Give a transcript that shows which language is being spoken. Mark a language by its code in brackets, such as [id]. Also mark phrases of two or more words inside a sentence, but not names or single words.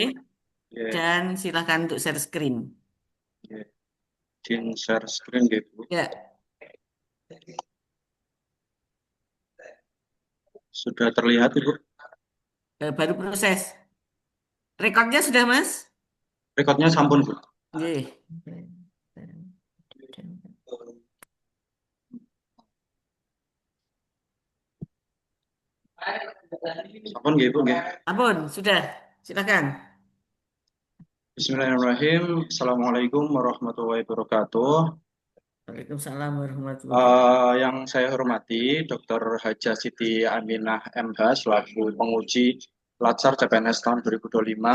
[id] Ya, dan silakan untuk [en] share screen. [id] ya. Izin [en] share screen [id] gitu. Ya, Sudah terlihat Ibu? baru proses. Rekodnya sudah, Mas? Rekodnya sampun Bu. Nggih. [jv] Sampun nggih Bu nggih. Ampun, [id] sudah. Silakan. [ar] بسم الله الرحمن الرحيم. السلام عليكم ورحمة الله وبركاته. وعليكم السلام ورحمة الله وبركاته. [id] Yang saya hormati Dr. Haja Siti Aminah MH selaku penguji Latsar CPNS tahun 2025.